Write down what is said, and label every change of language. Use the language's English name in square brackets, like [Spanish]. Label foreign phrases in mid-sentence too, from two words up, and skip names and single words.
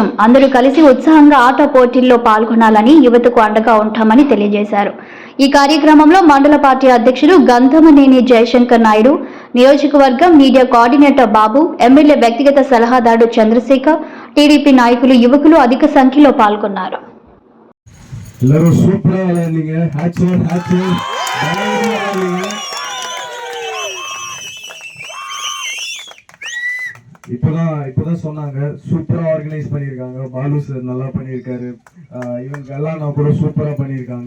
[Telugu] అందరూ కలిసి ఉత్సాహంగా ఆట పోటీల్లో పాల్గొనాలని, యువతకు అండగా ఉంటామని తెలియజేశారు. ఈ కార్యక్రమంలో మండల పార్టీ అధ్యక్షులు గంధమనేని జయశంకర్ నాయుడు, నియోజకవర్గం [English] media coordinator [Telugu] బాబు, ఎమ్మెల్యే వ్యక్తిగత సలహాదారు చంద్రశేఖర్, టీడీపీ నాయకులు, యువకులు అధిక సంఖ్యలో పాల్గొన్నారు. [Tamil] இப்பதான் சொன்னாங்க, [English] superா organize [Tamil] பண்ணியிருக்காங்க. பாலு சார் நல்லா பண்ணியிருக்காரு, இவங்க எல்லாம் நான் கூட சூப்பரா பண்ணியிருக்காங்க.